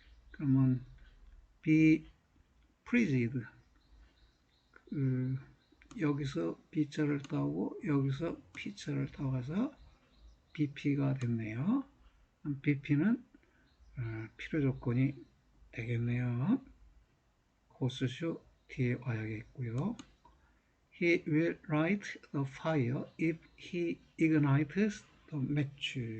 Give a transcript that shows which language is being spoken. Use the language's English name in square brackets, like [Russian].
[Korean] 그러면 [English] be pleased. [Korean] 여기서 B자를 따오고 여기서 P자를 따와서 BP가 됐네요. BP는 필요 조건이 되겠네요. 호수슈 뒤에 와야겠고요. [English] He will light the fire if he ignites the match.